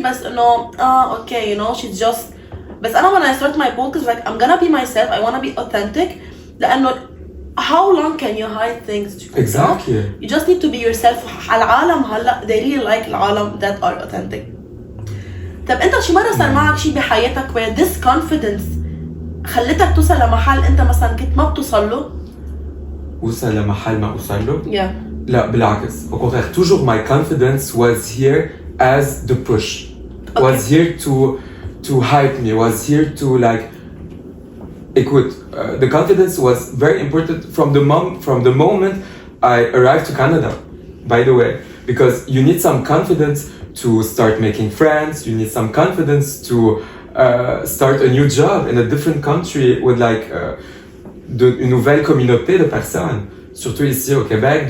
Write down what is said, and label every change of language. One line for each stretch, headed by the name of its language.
English: بس إنه okay, she's just. بس أنا when I start my podcast like I'm gonna be myself. I wanna be authentic. لأنه how long can you hide things? Exactly. You just need to be yourself. العالم هلا they really like العالم that are authentic.
Arabic: طب أنت شي مرة صار معك شي بحياتك where this confidence خلتك توصل لمحل أنت مثلا كنت ما بتوصل له؟ وصل لمحل ما أوصل له؟
English: Yeah.
Arabic: لا بالعكس.
English: Au contraire, toujours my confidence was here as the push. Okay. Was here to hype me. Was here to like. Écoute, the confidence was very important from the moment I arrived to Canada, by the way, because you need some confidence to start making friends, you need some confidence to start a new job in a different country with like une nouvelle communauté de personnes, surtout ici au Québec.